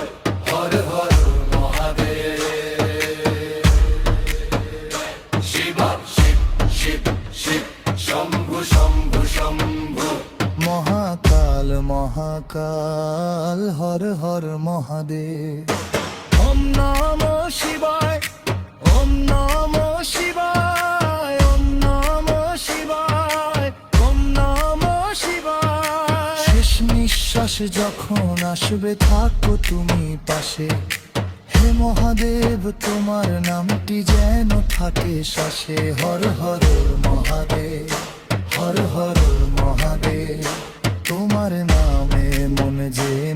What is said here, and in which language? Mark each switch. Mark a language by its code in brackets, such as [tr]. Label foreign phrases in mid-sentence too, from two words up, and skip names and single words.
[bn] হর হর মহাদেব। শিব শিব শিব শিব, শম্ভু শম্ভু শম্ভু। মহাকাল মহাকাল, হর হর মহাদেব। [sa] ওম নমঃ শিবায়, ওম নমঃ শিবায়, ওম নমঃ শিবায়, ওম নমঃ শিবায়। [bn] শেষ নিঃশ্বাস যখন আসবে, থাকো তুমি পাশে। হে মহাদেব, তোমার নামটি যেন থাকে শ্বাসে। হর হর মহাদেব, হর হর মহাদেব। তোমার নামে মনে যে